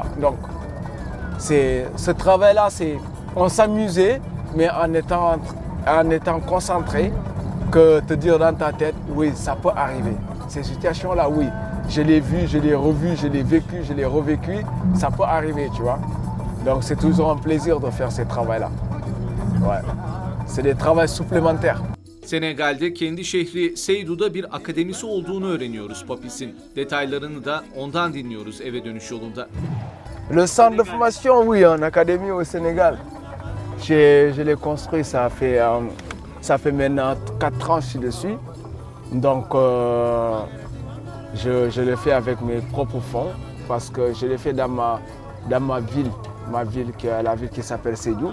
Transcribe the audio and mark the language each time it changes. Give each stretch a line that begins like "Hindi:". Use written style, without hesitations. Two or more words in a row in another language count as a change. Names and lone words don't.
French: Donc ce travail-là, on s'amusait, mais en étant concentré, que te dire dans ta tête, oui, ça peut arriver. Ces situations-là, oui, je l'ai vu, je l'ai revu, je l'ai vécu, je l'ai revécu, ça peut arriver, tu vois. Donc c'est toujours un plaisir de faire ce travail-là. Ouais. C'est des travaux supplémentaires.
Turkish: Senegal'de kendi şehri Seydou'da bir akademisi olduğunu öğreniyoruz Papis'in. Detaylarını da ondan dinliyoruz eve dönüş yolunda.
French: Le centre de formation, oui, en académie au Sénégal. Je l'ai construit, ça fait maintenant 4 ans que je suis dessus. Donc je l'ai fait avec mes propres fonds parce que je l'ai fait dans ma ville, la ville qui s'appelle Sédhiou.